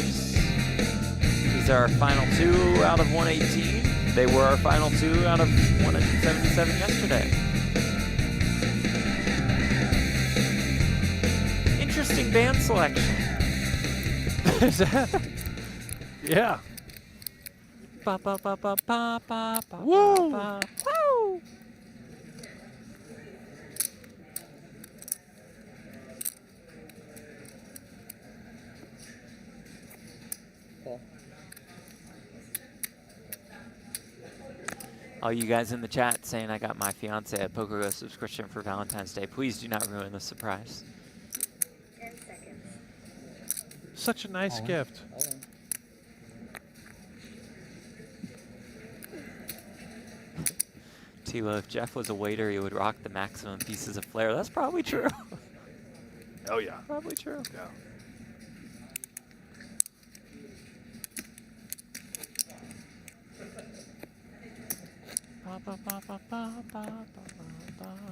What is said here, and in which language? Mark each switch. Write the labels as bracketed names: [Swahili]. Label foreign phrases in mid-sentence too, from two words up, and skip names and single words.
[English] These are our final 2 out of 118. They were our final 2 out of 177 yesterday. Interesting band selection. Is that? Yeah. Ba, ba, ba, ba, ba, ba, ba, Woo! ba. Woo! All you guys in the chat saying I got my fiance a PokerGO subscription for Valentine's Day. Please do not ruin the surprise. 10 seconds. Such a nice gift. Tilo, if Jeff was a waiter, he would rock the maximum pieces of flair. That's probably true. Oh, yeah. Probably true. Yeah. Ba, ba, ba, ba, ba, ba, ba, ba.